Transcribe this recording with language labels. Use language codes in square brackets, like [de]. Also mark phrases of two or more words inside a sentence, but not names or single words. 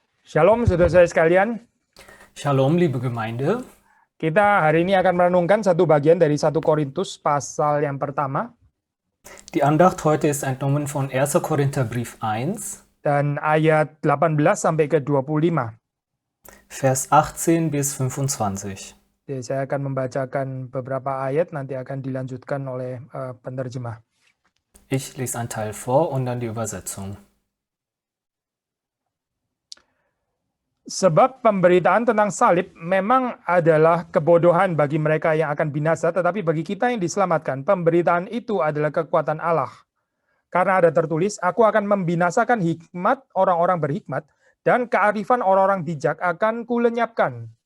[id] Shalom saudara-saudara sekalian, Shalom, [de] liebe Gemeinde. [id] kita hari ini akan merenungkan satu bagian dari 1 Korintus pasal yang pertama [de] Die Andacht heute ist entnommen von 1. Korintherbrief 1, [id] dan ayat 18 sampai ke 25. [de] Vers 18 bis 25. [id] Jadi saya akan membacakan beberapa ayat, nanti akan dilanjutkan oleh penerjemah. [de] Ich lese einen Teil vor und dann die Übersetzung. [id] Sebab pemberitaan tentang salib memang adalah kebodohan bagi mereka yang akan binasa, tetapi bagi kita yang diselamatkan, pemberitaan itu adalah kekuatan Allah. Karena ada tertulis, aku akan membinasakan hikmat orang-orang berhikmat, dan kearifan orang-orang bijak akan kulenyapkan.